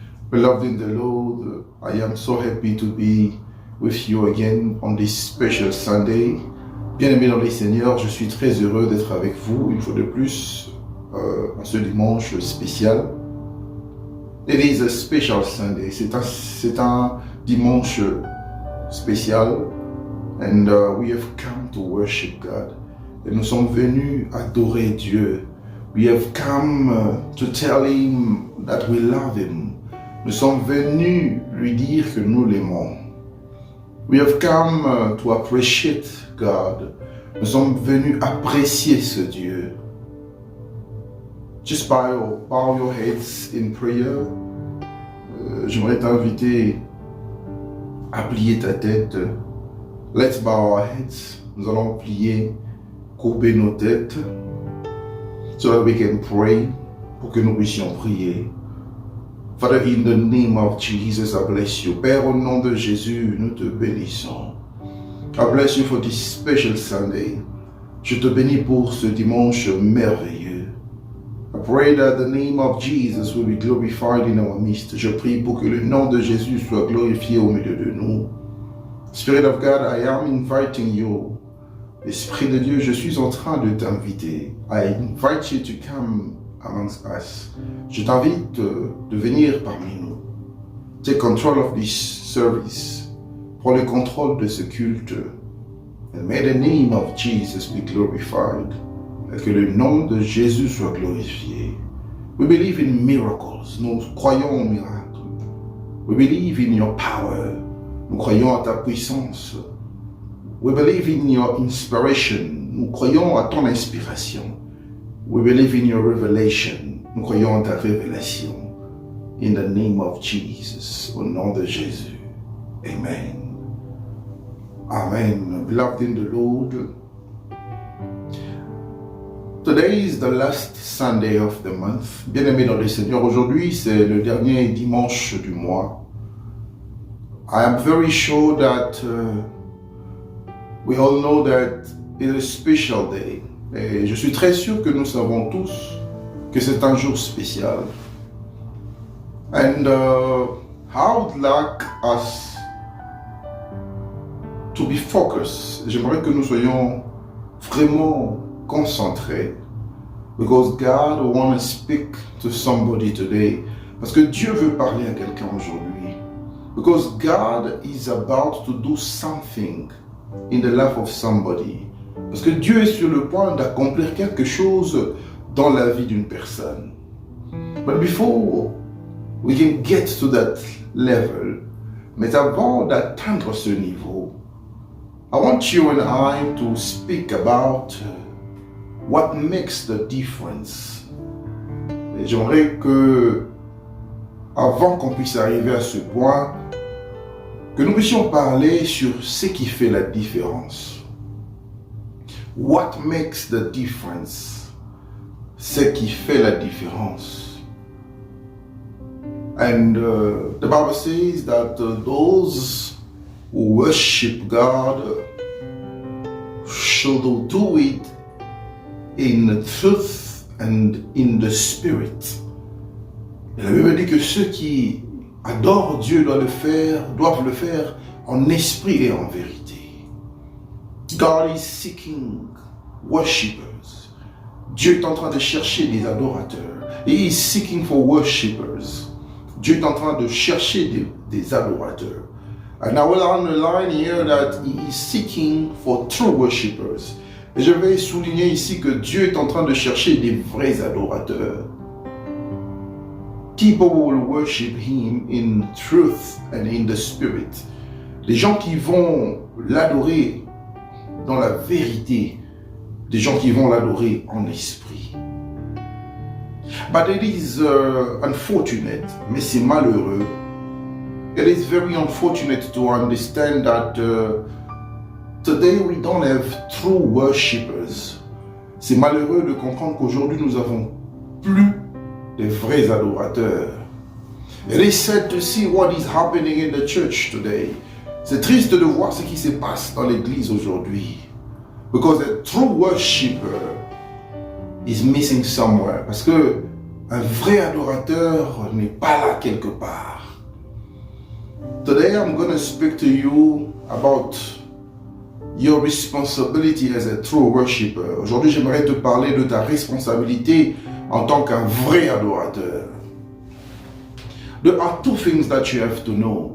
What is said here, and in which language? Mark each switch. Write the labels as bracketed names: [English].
[English] Beloved in the Lord, I am so happy to be with you again on this special Sunday. [French] Bien-aimés dans les Seigneurs, je suis très heureux d'être avec vous une fois de plus en ce dimanche spécial. [English] It is a special Sunday. [French] C'est un dimanche spécial. [English] And we have come to worship God. [French] Et nous sommes venus adorer Dieu. [English] We have come to tell Him that we love Him. [French] Nous sommes venus lui dire que nous l'aimons. [English] We have come to appreciate God. [French] Nous sommes venus apprécier ce Dieu. [English] Just bow your heads in prayer. [French] J'aimerais t'inviter à plier ta tête. [English] Let's bow our heads. [French] Nous allons plier, courber nos têtes, [English] so that we can pray, [French] pour que nous puissions prier. [English] Father, in the name of Jesus, I bless you. [French] Père, au nom de Jésus, nous te bénissons. [English] I bless you for this special Sunday. [French] Je te bénis pour ce dimanche merveilleux. [English] I pray that the name of Jesus will be glorified in our midst. [French] Je prie pour que le nom de Jésus soit glorifié au milieu de nous. [English] Spirit of God, I am inviting you. [French] Esprit de Dieu, je suis en train de t'inviter. [English] I invite you to come amongst us. [French] Je t'invite de venir parmi nous. [English] Take control of this service. [French] Prends le contrôle de ce culte. [English] And may the name of Jesus be glorified. [French] Et que le nom de Jésus soit glorifié. [English] We believe in miracles. [French] Nous croyons aux miracles. [English] We believe in your power. [French] Nous croyons à ta puissance. [English] We believe in your inspiration. [French] Nous croyons à ton inspiration. [English] We believe in your revelation. [French] Nous croyons en ta révélation. [English] In the name of Jesus. [French] Au nom de Jésus. [English] Amen. Amen. Beloved in the Lord, today is the last Sunday of the month. [French] Bien-aimés dans le Seigneur, aujourd'hui c'est le dernier dimanche du mois. [English] I am very sure that we all know that it is a special day. [French] Et je suis très sûr que nous savons tous que c'est un jour spécial. [English] And I would like us to be focused. [French] J'aimerais que nous soyons vraiment concentrés. [English] Because God wants to speak to somebody today. [French] Parce que Dieu veut parler à quelqu'un aujourd'hui. [English] Because God is about to do something in the life of somebody. [French] Parce que Dieu est sur le point d'accomplir quelque chose dans la vie d'une personne. [English] But before we can get to that level, [French] mais avant d'atteindre ce niveau, [English] I want you and I to speak about what makes the difference. [French] Et j'aimerais que, avant qu'on puisse arriver à ce point, que nous puissions parler sur ce qui fait la différence. [English] What makes the difference? [French] Ce qui fait la différence. [English] And the Bible says that those who worship God should do it in truth and in the spirit. [French] Et la Bible dit que ceux qui adorent Dieu doivent le faire en esprit et en vérité. [English] God is seeking worshippers. [French] Dieu est en train de chercher des adorateurs. [English] He is seeking for worshippers. [French] Dieu est en train de chercher des adorateurs. [English] And I will underline here that he is seeking for true worshippers. [French] Et je vais souligner ici que Dieu est en train de chercher des vrais adorateurs. [English] People will worship him in truth and in the spirit. [French] Les gens qui vont l'adorer dans la vérité, des gens qui vont l'adorer en esprit. [English] But it is unfortunate, [French] mais c'est malheureux. [English] It is very unfortunate to understand that today we don't have true worshippers. [French] C'est malheureux de comprendre qu'aujourd'hui nous avons plus de vrais adorateurs. [English] It is sad to see what is happening in the church today. [French] C'est triste de voir ce qui se passe dans l'église aujourd'hui. [English] Because a true worshipper is missing somewhere. [French] Parce que un vrai adorateur n'est pas là quelque part. [English] Today I'm going to speak to you about your responsibility as a true worshiper. [French] Aujourd'hui, j'aimerais te parler de ta responsabilité en tant qu'un vrai adorateur. [English] There are two things that you have to know.